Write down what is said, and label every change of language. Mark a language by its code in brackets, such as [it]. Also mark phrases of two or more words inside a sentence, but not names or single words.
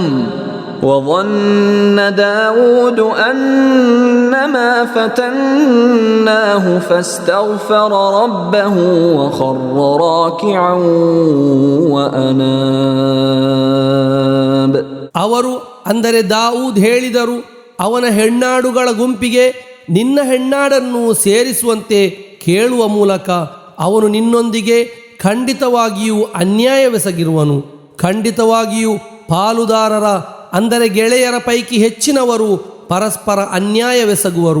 [ar] وظن داود أنما فتناه فاستغفر ربه وخر راكعا وأناب. [kn] ಅವರು ಅಂದರೆ ದಾವೂದ್ ಹೇಳಿದರು, ಅವನ ಹೆಣ್ಣಾಡುಗಳ ಗುಂಪಿಗೆ ನಿನ್ನ ಹೆಣ್ಣಾಡನ್ನು ಸೇರಿಸುವಂತೆ ಕೇಳುವ ಮೂಲಕ ಅವನು ನಿನ್ನೊಂದಿಗೆ ಖಂಡಿತವಾಗಿಯೂ ಅನ್ಯಾಯವೆಸಗಿರುವನು. ಖಂಡಿತವಾಗಿಯೂ ಪಾಲುದಾರರ ಅಂದರೆ ಗೆಳೆಯರ ಪೈಕಿ ಹೆಚ್ಚಿನವರು ಪರಸ್ಪರ ಅನ್ಯಾಯವೆಸಗುವರು.